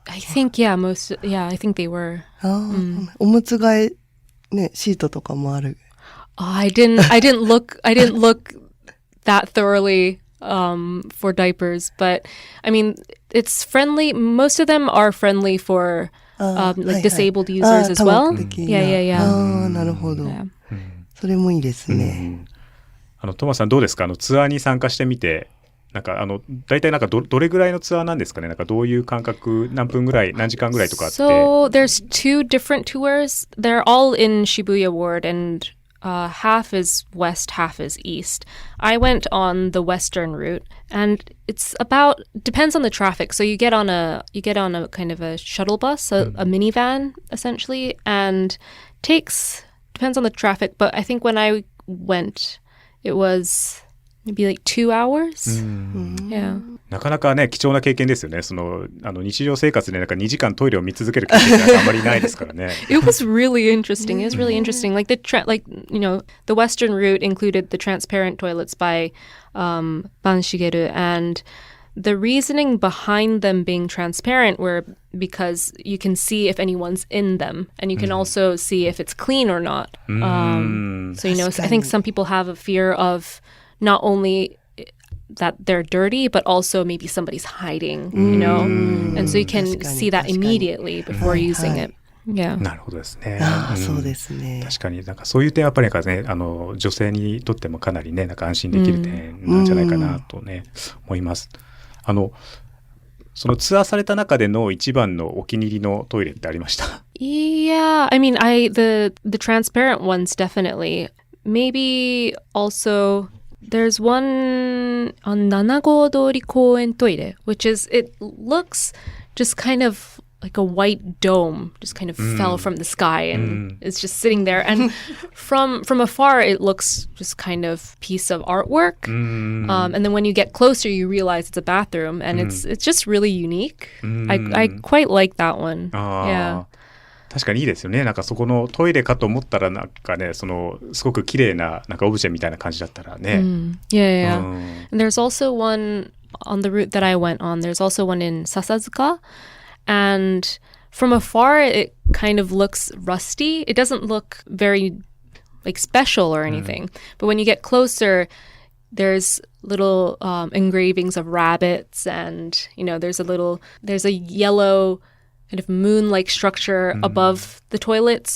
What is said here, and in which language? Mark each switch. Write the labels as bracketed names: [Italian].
[English] I think, I think they were. [Japanese] おむつ替えね、シートとかもある。 [English] I didn't look that thoroughly for diapers, but I mean, it's friendly. Most of them are friendly for like disabled users as well. [Japanese] Yeah. なるほど。それもいいですね。トマさんどうですか？ツアーに参加してみて、なんか大体なんか どれぐらいのツアーなんですかね？なんかどういう間隔、何分ぐらい、何時間ぐらいとかあって。 [English] So there's two different tours. They're all in Shibuya Ward, and half is west, half is east. I went on the western route, and it's depends on the traffic. So you get on a kind of a shuttle bus, a minivan essentially, and depends on the traffic. But I think when I went, it was maybe like 2 hours. Yeah. [Japanese] なかなかね貴重な経験ですよね。日常生活でなんか2時間トイレを見続ける経験があんまりないですからね。 [English] It was really interesting. It was really interesting. Like the western route included the transparent toilets by Ban Shigeru, and the reasoning behind them being transparent were because you can see if anyone's in them, and you can also see if it's clean or not. So I think some people have a fear of not only that they're dirty, but also maybe somebody's hiding, and so you can see that immediately before using it. Yeah. [Japanese] なるほどですね。そうですね。確かになんかそういう点はやっぱりなんかね、女性にとってもかなりね、なんか安心できる点なんじゃないかなとね、思います。そのツアーされた中での一番のお気に入りのトイレってありました？ [English] Yeah, I mean, the transparent ones definitely. Maybe also there's one on 7号通り公園トイレ, which is, it looks just kind of like a white dome just kind of fell from the sky and it's just sitting there, and from afar it looks just kind of piece of artwork, and then when you get closer you realize it's a bathroom, and it's just really unique. I quite like that one. Yeah. [Japanese] 確かにいいですよね。なんかそこのトイレかと思ったらなんかね、すごく綺麗ななんかオブジェみたいな感じだったらね。 [English] Yeah. And there's also one on the route that I went on. There's also one in Sasazuka. And from afar, it kind of looks rusty. It doesn't look very like special or anything. But when you get closer, there's little engravings of rabbits, and there's a yellow kind of moon-like structure above the toilet.